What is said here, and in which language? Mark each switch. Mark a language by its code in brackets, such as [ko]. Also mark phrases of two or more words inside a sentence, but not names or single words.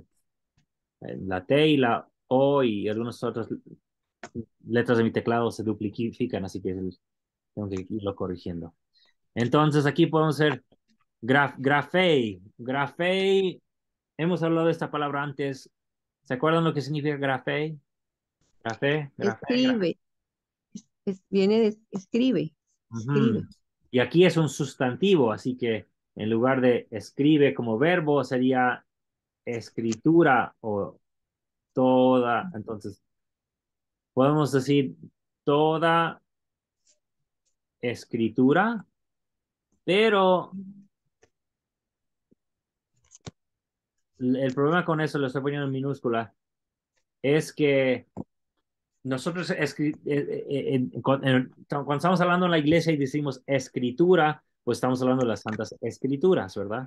[es] La T y la O y algunas otras letras de mi teclado se duplican, así que tengo que irlo corrigiendo. Entonces aquí podemos hacer grafei. Grafei, hemos hablado de esta palabra antes. ¿Se acuerdan lo que significa grafei? [el] γραφή, γραφή, γραφή. [es] escribe, viene de escribe, escribe. Ujú. Y aquí es un sustantivo, así que en lugar de escribe como verbo sería escritura o toda. Entonces, podemos decir toda escritura, pero el problema con eso, lo estoy poniendo en minúscula, es que nosotros cuando estamos hablando en la iglesia y decimos escritura, pues estamos hablando de las santas escrituras, ¿verdad?